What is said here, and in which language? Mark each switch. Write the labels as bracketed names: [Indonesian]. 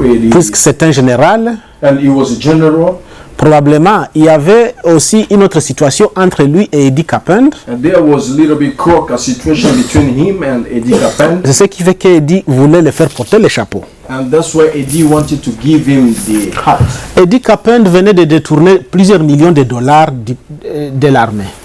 [French] Puisque c'est un général. [English] And he was a general. [French] Probablement, il y avait aussi une autre situation entre lui et Eddie Capend. [English] And there was a little bit a situation between him and Eddie Capend. [French] C'est ce qui fait qu'Eddie voulait le faire porter le chapeau. [English] And that's why Eddie wanted to give him the hat. [French] Eddie Capend venait de détourner plusieurs millions de dollars de l'armée.